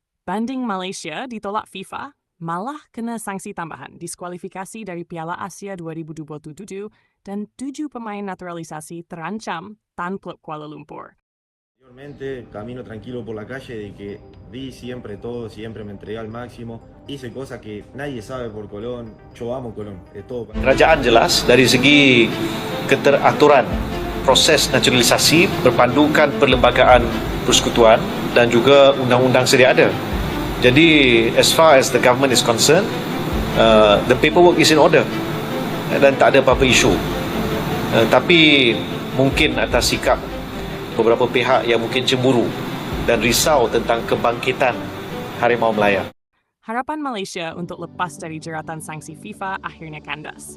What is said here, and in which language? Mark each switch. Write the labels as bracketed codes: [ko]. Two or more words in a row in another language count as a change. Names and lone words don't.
[ms] Banding Malaysia ditolak FIFA, malah kena sanksi tambahan, diskualifikasi dari Piala Asia 2027 dan 7 pemain naturalisasi terancam tan klub Kuala Lumpur. [es] Anteriormente, camino tranquilo por la calle de que di siempre todo, siempre me entregué al máximo. Hice cosas que nadie sabe por Colón. Yo amo Colón, es todo. [ms] Kerajaan jelas dari segi keteraturan proses naturalisasi berpandukan perlembagaan persekutuan dan juga undang-undang sedia ada. Jadi [en] as far as the government is concerned, the paperwork is in order [ms] dan tak ada apa-apa isu. Tapi mungkin atas sikap beberapa pihak yang mungkin cemburu dan risau tentang kebangkitan Harimau Melaya. Harapan Malaysia untuk lepas dari jeratan sanksi FIFA akhirnya kandas.